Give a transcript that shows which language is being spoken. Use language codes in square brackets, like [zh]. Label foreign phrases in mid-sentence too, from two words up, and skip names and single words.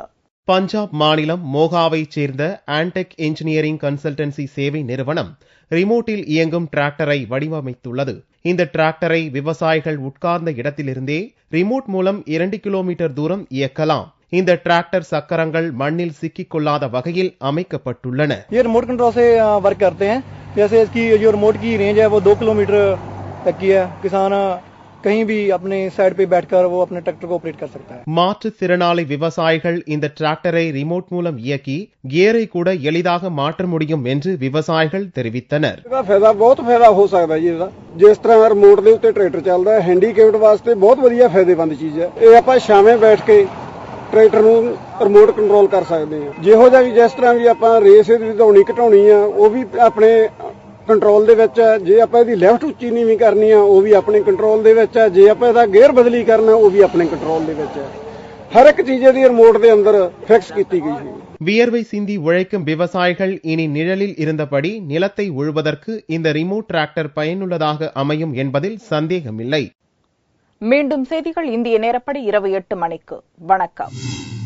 [ta] பஞ்சாப் மாநிலம் மோகாவைச் சேர்ந்த ஆன்டெக் என்ஜினியரிங் கன்சல்டன்சி சேவை நிறுவனம் ரிமோட்டில் இயங்கும் டிராக்டரை வடிவமைத்துள்ளது. இந்த டிராக்டரை விவசாயிகள் உட்கார்ந்த இடத்திலிருந்தே ரிமோட் மூலம் 2 கிலோமீட்டர் தூரம் இயக்கலாம். இந்த டிராக்டர் சக்கரங்கள் மண்ணில் சிக்கிக் கொள்ளாத வகையில் அமைக்கப்பட்டுள்ளன. [hi] ये [en] remote control [hi] से वर्क करते हैं. जैसे इसकी जो रिमोट की रेंज है वो 2 किलोमीटर तक की है. किसान कहीं भी अपने साइड पे बैठकर वो अपने ट्रैक्टर को ऑपरेट कर सकता है. [ta] மாற்றுத்திறனாளி விவசாயிகள் இந்த டிராக்டரை ரிமோட் மூலம் இயக்கி கியரை கூட எளிதாக மாற்ற முடியும் என்று விவசாயிகள் தெரிவித்தனர். [pa] ਇਹਦਾ ਫਾਇਦਾ ਬਹੁਤ ਫਾਇਦਾ ਹੋ ਸਕਦਾ ਜੀ ਇਹਦਾ. ਜਿਸ ਤਰ੍ਹਾਂ ਰਿਮੋਟ ਦੇ ਉੱਤੇ ਟਰੈਕਟਰ ਚੱਲਦਾ ਹੈ, ਹੈਂਡੀਕੈਪਡ ਵਾਸਤੇ ਬਹੁਤ ਵਧੀਆ ਫਾਇਦੇਮੰਦ ਚੀਜ਼ ਹੈ. ਇਹ ਆਪਾਂ ਛਾਵੇਂ ਬੈਠ ਕੇ ਟਰੈਕਟਰ ਨੂੰ [en] remote control [pa] ਕਰ ਸਕਦੇ ਹਾਂ. ਜਿਹੋ ਜਿਹਾ ਵੀ ਜਿਸ ਤਰ੍ਹਾਂ ਵੀ ਆਪਾਂ ਰੇਸ ਦੀ ਵਧਾਉਣੀ ਘਟਾਉਣੀ ਆ ਉਹ ਵੀ ਆਪਣੇ ਕੰਟਰੋਲ ਦੇ ਵਿੱਚ ਹੈ. ਜੇ ਆਪਾਂ ਇਹਦੀ ਲੈਫਟ ਉੱਚੀ ਨੀਵੀਂ ਕਰਨੀ ਆ ਉਹ ਵੀ ਆਪਣੇ ਕੰਟਰੋਲ ਦੇ ਵਿੱਚ ਹੈ. ਜੇ ਆਪਾਂ ਇਹਦਾ ਗੇਅਰ ਬਦਲੀ ਕਰਨਾ ਉਹ ਵੀ ਆਪਣੇ ਕੰਟਰੋਲ ਦੇ ਵਿੱਚ ਹੈ. ਹਰ ਇੱਕ ਚੀਜ਼ ਇਹਦੀ ਰਿਮੋਟ ਦੇ ਅੰਦਰ ਫਿਕਸ ਕੀਤੀ ਗਈ ਹੈ. [ta] வியர்வை சிந்தி உழைக்கும் விவசாயிகள் இனி நிழலில் இருந்தபடி நிலத்தை உழுவதற்கு இந்த ரிமோட் டிராக்டர் பயனுள்ளதாக அமையும் என்பதில் சந்தேகமில்லை. மீண்டும் செய்திகள் இந்திய நேரப்படி இரவு 8 மணிக்கு. வணக்கம்.